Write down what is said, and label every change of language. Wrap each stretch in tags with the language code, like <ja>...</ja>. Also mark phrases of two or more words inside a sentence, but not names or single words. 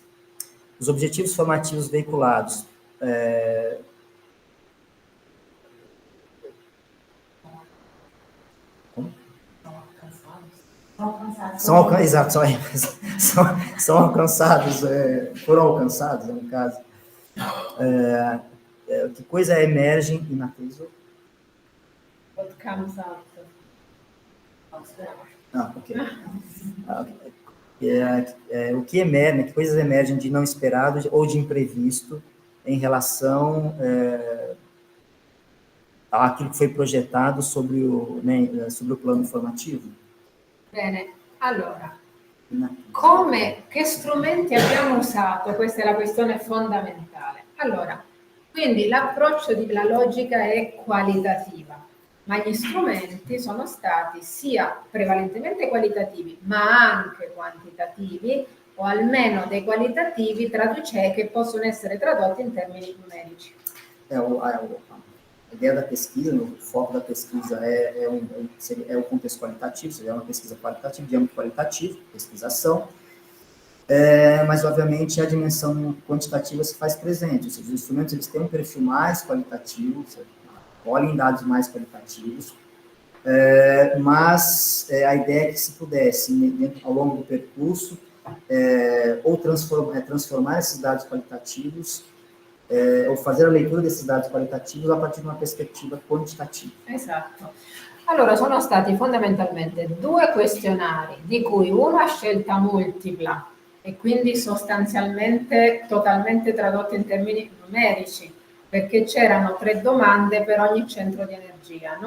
<pt>Os objetivos formativos veiculados são alcançados, foram alcançados, no caso. Que coisa emergem</pt> <it>in atteso?</it> <en>What comes out? Ok.</en> <pt>O que emerge, que coisas emergem de não esperado ou de imprevisto em relação àquilo que foi projetado sobre o plano formativo?</pt> <it>Bene, allora, che strumenti abbiamo usato? Questa è la questione fondamentale. Allora, quindi l'approccio della logica è qualitativa, ma gli strumenti sono stati sia prevalentemente qualitativi, ma anche quantitativi, o almeno dei qualitativi che possono essere tradotti in termini numerici.</it> <pt>A ideia da pesquisa, o foco da pesquisa é o contexto qualitativo, seria uma pesquisa qualitativa, de âmbito qualitativo, pesquisação, mas, obviamente, a dimensão quantitativa se faz presente, ou seja, os instrumentos eles têm um perfil mais qualitativo, olhem dados mais qualitativos, mas a ideia é que se pudesse, ao longo do percurso, ou transformar esses dados qualitativos, ou fazer a leitura desses dados qualitativos a partir de uma perspectiva quantitativa.</pt> <it>Esatto. Allora, sono stati fondamentalmente 2 questionari, di cui uno a scelta multipla e quindi sostanzialmente totalmente tradotto in termini numerici, perché c'erano 3 domande per ogni centro di energia, no?</it>